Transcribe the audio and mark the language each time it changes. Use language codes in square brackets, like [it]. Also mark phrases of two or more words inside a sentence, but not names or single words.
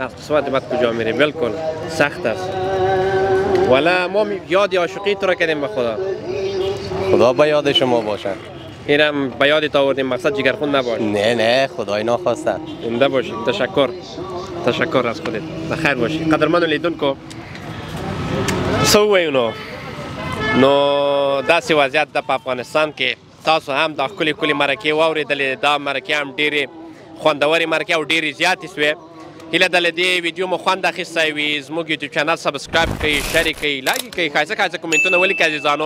[fa] از قسمت بد کجا میری. بالکل سخت است. والا ما یاد عاشقی تو را کردیم به خدا. خدا به یاد شما باشه. اینم به یادت آوردیم، مقصد جگرخون نباش. نه خدای ناخواسته. زنده باشی. تشکر از خودت. بخیر باشی. [ps] قدرمنو لیدونکو څه ووایو نو داسې وضعیت ده په افغانستان کې. تاسو هم دا ښکلې ښکلې مرکې واورېدلې. دا مرکې هم ډېرې خوندورې مرکې او ډېرې زیاتې سوې. هیله ده له دې ویډیو مو خوند اخیستی وي. زموږ یوټیوب چینل سبسکرایب کړئ، شیر یې کړئ، لایک یې کړئ، ښایسته ښایسته کومنټونه ولیکئ عزیزانو.